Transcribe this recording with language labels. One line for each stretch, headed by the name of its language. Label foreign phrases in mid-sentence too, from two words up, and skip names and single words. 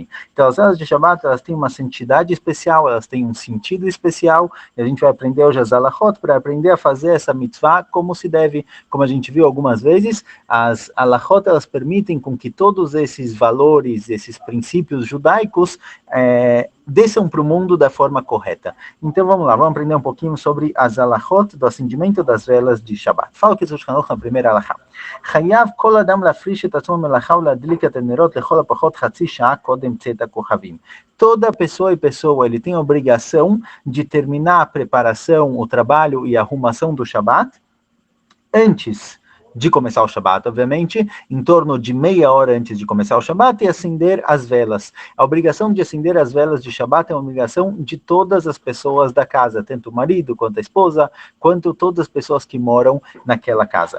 Portuguese: Então as velas de Shabbat, elas têm uma santidade especial, elas têm um sentido especial, e a gente vai aprender hoje as alachot para aprender a fazer essa mitzvah como se deve, como a gente viu algumas vezes. As alachot, elas permitem com que todos esses valores, esses princípios judaicos desçam para o mundo da forma correta. Então vamos lá, vamos aprender um pouquinho sobre as alachot do acendimento das velas de Shabbat. Fala que Kitush Hanuch na primeira alachá.
Hebrew: חייב כל אדם לפרוש את עצמו ממלאכה ולהדליק את הנרות לכל הפחות חצי שעה קודם צאת הכוכבים.
Portuguese: Toda pessoa e pessoa, ele tem a obrigação de terminar a preparação, o trabalho e a arrumação do Shabbat antes de começar o Shabbat, obviamente, em torno de meia hora antes de começar o Shabbat, e acender as velas. A obrigação de acender as velas de Shabbat é uma obrigação de todas as pessoas da casa, tanto o marido, quanto a esposa, quanto todas as pessoas que moram naquela casa.